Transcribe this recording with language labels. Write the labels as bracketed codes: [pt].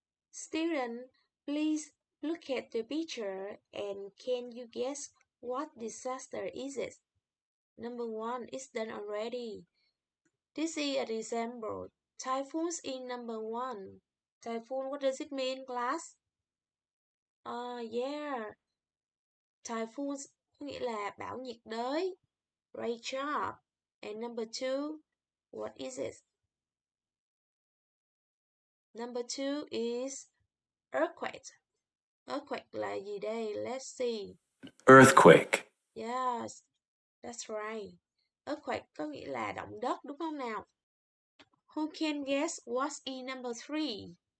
[en] Student, please look at the picture and can you guess what disaster is it? Number 1 is done already. This is an example. Typhoons in number 1. Typhoon, what does it mean, class? Yeah. [vi] Typhoons có nghĩa là bão nhiệt đới. [en] Great job. And number 2, what is it? Number 2 is earthquake. Earthquake [vi] là gì đây? [en] Let's see. earthquake, Yes, that's right. [vi] Earthquake có nghĩa là động đất đúng không nào? [en] Who can guess what's in number 3?